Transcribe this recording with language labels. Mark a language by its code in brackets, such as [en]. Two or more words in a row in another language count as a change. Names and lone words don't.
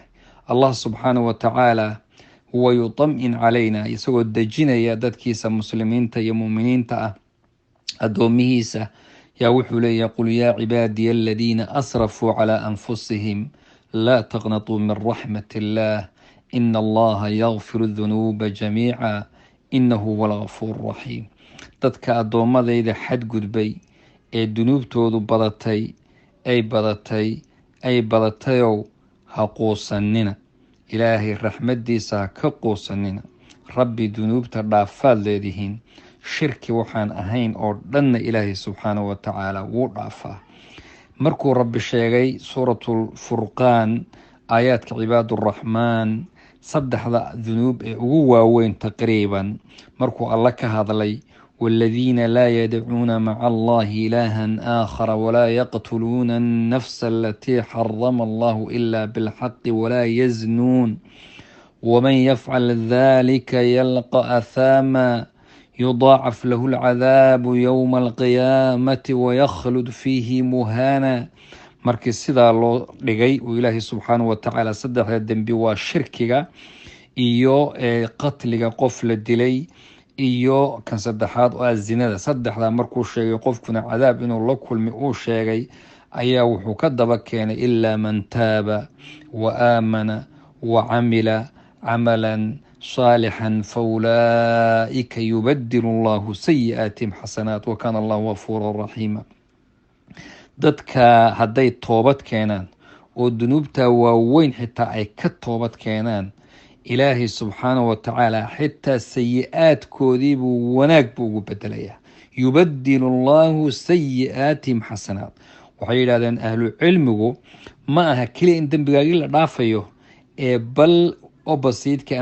[ar] الله سبحانه وتعالى هو يطمئن علينا [so] isagoo dejinaya dadkiisa muslimiinta iyo muuminiinta addoomihiisa yaa wuxuu leeyahay [ar] قل يا عبادي الذين أسرفوا على أنفسهم لا تقنطوا من رحمة الله إن الله يغفر الذنوب جميعا إنه هو الغفور الرحيم [so] dadka addoomadayda xadgudbay dunuubtoodu badatayow ha quusanina ilaahay raxmadiisa ha ka quusanina rabbi dunuubta dhaafaad leedihiin shirki waxaan ahayn oo dhanna ilaahay [ar] سبحانه وتعالى [so] wuu dhaafaa markuu rabbi sheegay suuratul furqaan aayaadka cibaaduraxmaan saddexda dunuub ugu waaweyn taqriiban markuu alla ka hadlay [ar] والذين لا يدعون مع الله إلها آخر ولا يقتلون النفس التي حرم الله إلا بالحق ولا يزنون ومن يفعل ذلك يلقى أثاما يضاعف له العذاب يوم القيامة ويخلد فيه مهانا [so] markii sidaa loo dhigay oo ilaahay [ar] سبحانه وتعالى [so] saddexda dembi waa shirkiga iyo qatliga qof la dilay iyo kan saddexaad oo zinada saddexda markuu sheegay qofkuna cadaab inuu la kulmi uu sheegay ayaa wuxuu ka daba keenay [ar] إلا من تاب وآمن وعمل عملا صالحا فأولئك يبدل الله سيئاتهم حسنات وكان الله غفورا رحيما [so] dadka hadday toobad keenaan oo dunuubta waaweyn xitaa ay ka toobad keenaan ilaahay [ar] سبحانه وتعالى [so] xitaa sayi-aadkoodii buu wanaag buu ugu bedelayaa [ar] يبدل الله سيئاتهم حسنات [so] waxay yidhahdeen ahlu cilmigu ma aha keliya in dembigaagii la dhaafayo bal opposite-ka